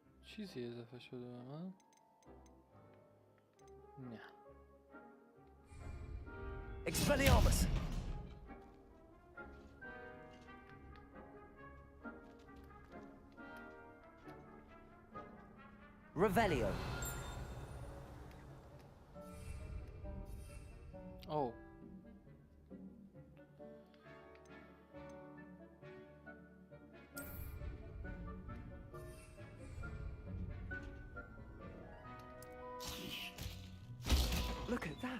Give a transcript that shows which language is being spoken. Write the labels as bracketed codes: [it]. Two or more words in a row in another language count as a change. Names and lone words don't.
[fa] چیزی اضافه شده به من؟ نه. [en] Expelliarmus! Revelio. Oh. Look at that.